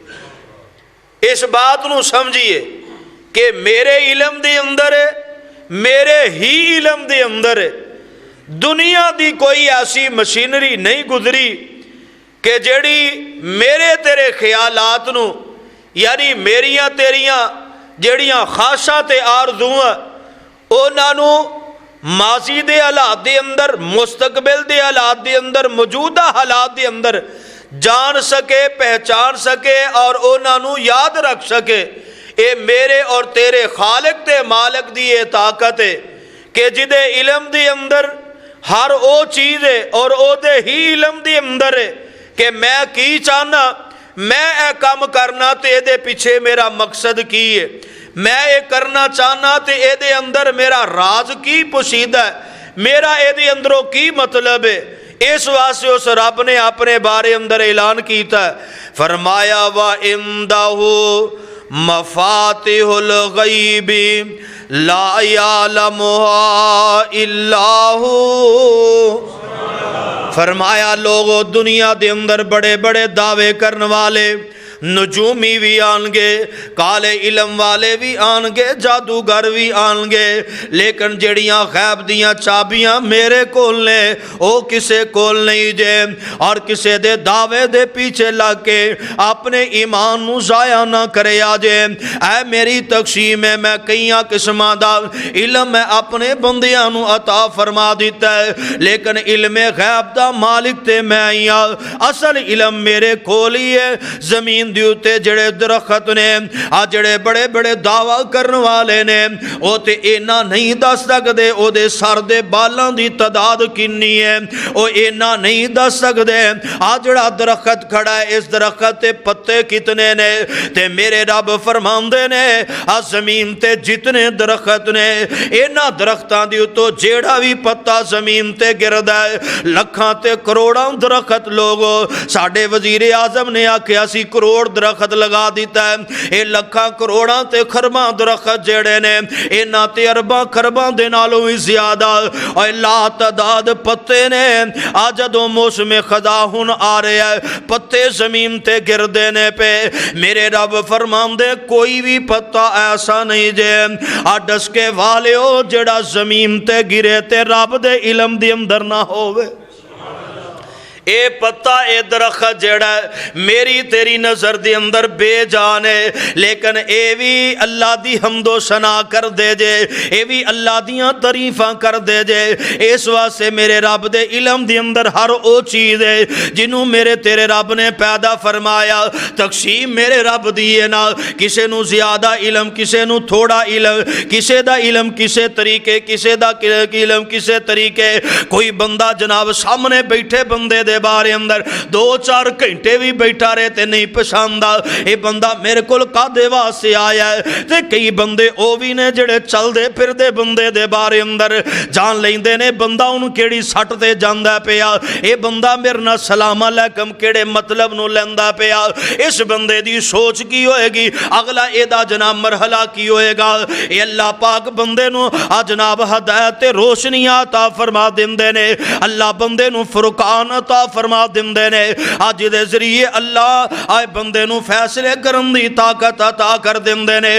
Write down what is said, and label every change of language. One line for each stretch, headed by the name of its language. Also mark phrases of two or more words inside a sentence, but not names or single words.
Punjabi: اس بات نو سمجھیے کہ میرے علم دے اندر ہے، میرے ہی علم دے اندر ہے۔ دنیا دی کوئی ایسی مشینری نہیں گزری کہ جڑی میرے تیرے خیالات نو، یعنی میریاں تیریاں جڑیاں خاصاں تے آرزوئاں اونا نو ماضی دے حالات دے اندر، مستقبل دے حالات دے اندر، موجودہ حالات دے اندر جان سکے، پہچان سکے اور اونا نو یاد رکھ سکے۔ اے میرے اور تیرے خالق تے مالک دی یہ طاقت ہے کہ جدے علم دی اندر ہر او چیز ہے اور او دے ہی علم دی اندر ہے کہ میں کی چاہنا، میں اے کام کرنا تے اے دے پیچھے میرا مقصد کی ہے، میں اے کرنا چاہنا تے اے دے اندر میرا راز کی پوشیدہ ہے، میرا اے دے اندروں کی مطلب ہے۔ اس واسطے اس رب نے اپنے بارے اندر اعلان کیتا ہے، فرمایا
Arabic: وَعِندَهُ مَفَاتِحُ الْغَيْبِ لَا يَعْلَمُهَا إِلَّا هُوَ۔
Punjabi: فرمایا لوگو دنیا دے اندر بڑے بڑے دعوے کرنے والے نجومی بھی آن گے، کالے علم والے بھی آن گے، جادوگر بھی آن گے، لیکن جڑیاں غیب دیاں چابیاں میرے کول نے او کسے کول نہیں جے، اور کسے دے دعوے دے پیچھے لگ کے اپنے ایمان نو ضائع نہ کرے آجے۔ اے میری تقسیم ہے، میں کئیاں قسمہ دا علم میں اپنے بندیاں نو عطا فرما دیتا ہے، لیکن علم غیب دا مالک تے میں آئیاں، اصل علم میرے کھولی ہے۔ زمین دیوتے جڑے درخت نے، جڑے بڑے بڑے دعویٰ کرنے والے نے، او تے اینا نہیں دس سکدے او دے سر دے بالاں دی تعداد کنی ہے، او اینا نہیں دس سکدے جڑا درخت کھڑا ہے اس درخت تے پتے کتنے نے، تے میرے رب فرماندے نے زمین تے جتنے درخت نے، اینا درختاں دی تو جیڑا بھی پتا زمین تے گردا ہے، لکھاں تے کروڑاں درخت لوگو، ساڑھے وزیر اعظم نے آکھیا سی کروڑ درخت لگا دیتا ہے، اے لکھاں کروڑاں تے خرباں درخت جڑے نے، اینا تے ارباں خرباں دے نالوں ہی زیادہ اور لا تعداد پتے نے۔ جدوں موسم خزاں ہن آ رہے ہیں، پتے زمین تے گر دینے پہ میرے رب فرماندے کوئی بھی پتا ایسا نہیں جے ڈسکے والے ہو جڑا زمین تے گرے تے رب دے علم دی اندر نہ ہوئے۔ اے پتا اے درخت جڑا ہے میری تیری نظر دے اندر بے جان ہے، لیکن اے بھی اللہ دی حمد و ثنا کر دے جے، اے بھی اللہ دیاں تعریفاں کر دے جے۔ اس واسطے میرے رب دے علم دے اندر ہر او چیز ہے جنوں میرے تیرے رب نے پیدا فرمایا، تقسیم میرے رب دی ہے نا، کسے نو زیادہ علم، کسے نو تھوڑا علم، کسے دا علم کسے طریقے، کسے دا علم کسے طریقے۔ کوئی بندہ جناب سامنے بیٹھے بندے دے بارے اندر 2-4 گھنٹے بھی بیٹھا رہے تے نہیں پسندہ اے بندہ میرے کول کادے واسطے آیا ہے، تے کئی بندے او بھی نے جڑے چل دے پھر دے بندے دے بارے اندر جان لیندے نے بندہ انہوں کیڑی سٹ تے جاندہ پیا، اے بندہ میرنا
Arabic: سلام علیکم
Punjabi: کیڑے مطلب نو لیندہ پیا، اس بندے دی سوچ کی ہوئے گی، اگلا اے دا جناب مرحلہ کی ہوئے گا۔ اے اللہ پاک بندے نو جناب ہدایت روشنی عطا فرما دیندے نے، اللہ بندے نو فرقان عطا فرما دیندے نے اج دے ذریعے اللہ آئے بندے نو فیصلے کرن دی طاقت عطا کر دیندے نے۔